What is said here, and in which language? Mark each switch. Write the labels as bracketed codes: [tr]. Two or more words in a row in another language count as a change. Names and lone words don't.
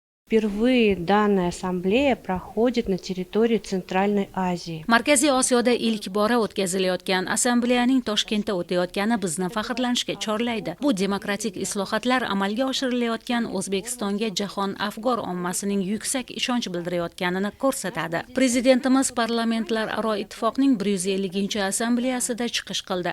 [ru] Впервые данная ассамблея проходит на территории Центральной Азии. [uz] Markaziy Osiyoda ilk bora o'tkazilayotgan assambleyaning Toshkentda o'tayotgani bizni faxrlanishga chorlaydi. Bu demokratik islohotlar amalga oshirilayotgan O'zbekistonga jahon afg'on ommasining yuksak ishonch bildirayotganini ko'rsatadi. Prezidentimiz parlamentlararo ittifoqning 150-assambleyasida chiqish qildi.